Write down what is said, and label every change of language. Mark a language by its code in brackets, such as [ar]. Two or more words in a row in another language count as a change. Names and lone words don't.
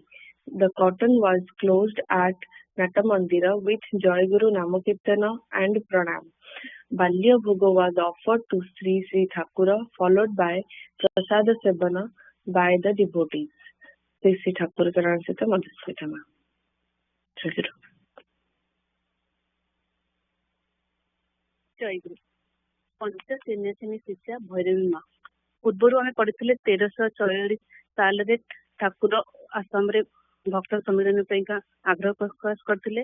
[en] The curtain was closed at Nata Mandira with [or] ଜୟ ଗୁରୁ ନାମକୀର୍ତ୍ତନ [en] and Pranam. [or] ବାଲ୍ୟ ଭୋଗ [en] was offered to Sri Sri Thakura, followed by [or] ପ୍ରସାଦ ସେବନ [en] by the devotees. Sri Sri Thakura Charanasita Madhusmitama. [or] ଜୟଗୁରୁ ପଞ୍ଚ ସନ୍ନ୍ୟାସିନୀ ଶିକ୍ଷା ଭୈରବୀ ମା। ପୂର୍ବରୁ ଆମେ ପଢିଥିଲେ 1344 ସାଲରେ ଠାକୁର ଆସାମରେ ଭକ୍ତ ସମ୍ମିଳନୀ ପାଇଁକା ଆଗ୍ରହ ପ୍ରକାଶ କରିଥିଲେ।